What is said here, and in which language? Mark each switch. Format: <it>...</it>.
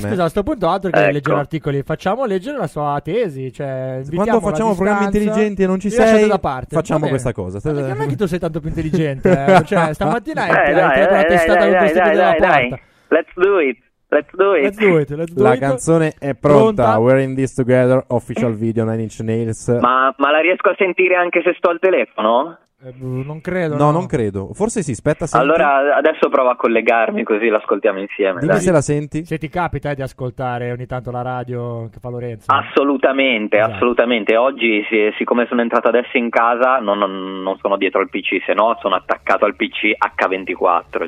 <it>Scusa, a sto punto altro che leggere articoli, facciamo leggere la sua tesi, cioè quando facciamo programmi intelligenti e non ci sei da parte, facciamo questa cosa. Non è che tu sei tanto più intelligente, cioè stamattina hai tirato la testata della porta.</it> <en>Let's do it.</en> <it>La canzone è pronta.</it> <en>We're in this together, official video Nine Inch Nails.</en> <it>Ma la riesco a sentire anche se sto al telefono? Non credo. No, non credo. Forse sì, aspetta. Senti. Allora adesso provo a collegarmi così l'ascoltiamo insieme. Dimmi dai. Se la senti. Se ti capita di ascoltare ogni tanto la radio che fa Lorenzo. Assolutamente, esatto. Assolutamente. Oggi, siccome sono entrato adesso in casa, non sono dietro al PC, se no sono attaccato al PC H24.</it>